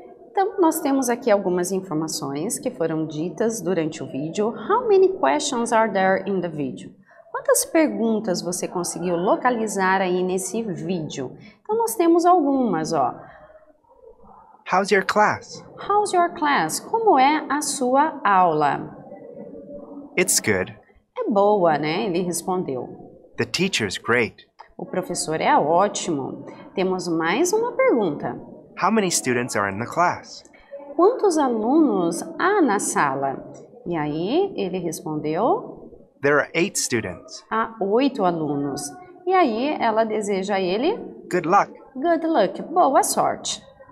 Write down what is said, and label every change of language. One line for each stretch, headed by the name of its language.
Portuguese: Então, nós temos aqui algumas informações que foram ditas durante o vídeo.
English: How many questions are there in the video?
Portuguese: Quantas perguntas você conseguiu localizar aí nesse vídeo? Então, nós temos algumas, ó.
English: How's your class? How's your class?
Portuguese: Como é a sua aula?
English: It's good.
Portuguese: É boa, né? Ele respondeu.
English: The teacher's great.
Portuguese: O professor é ótimo. Temos mais uma pergunta.
English: How many students are in the class?
Portuguese: Quantos alunos há na sala? E aí, ele respondeu?
English: There are 8 students.
Portuguese: Há 8 alunos. E aí, ela deseja a ele?
English: Good luck. Good luck.
Portuguese: Boa sorte.